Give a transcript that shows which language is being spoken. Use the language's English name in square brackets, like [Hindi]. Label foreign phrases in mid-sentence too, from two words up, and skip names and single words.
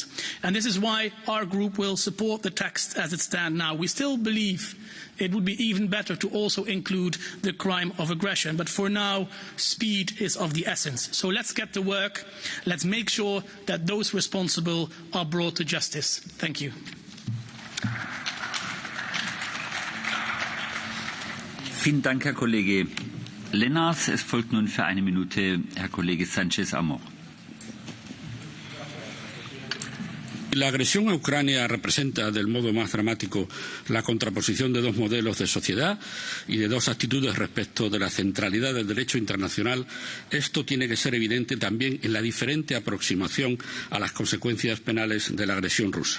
[English] And this is why our group will support the text as it stands now. We still believe it would be even better to also include the crime of aggression. But for now, speed is of the essence. So let's get to work. Let's make sure that those responsible are brought to justice. Thank you. [German] Vielen Dank, Herr Kollege Lenars. Es folgt nun für 1 Minute Herr Kollege Sánchez Amor. [Spanish] La agresión a Ucrania representa del modo más dramático la contraposición de dos modelos de sociedad y de dos actitudes respecto de la centralidad del derecho internacional. Esto tiene que ser evidente también en la diferente aproximación a las consecuencias penales de la agresión rusa.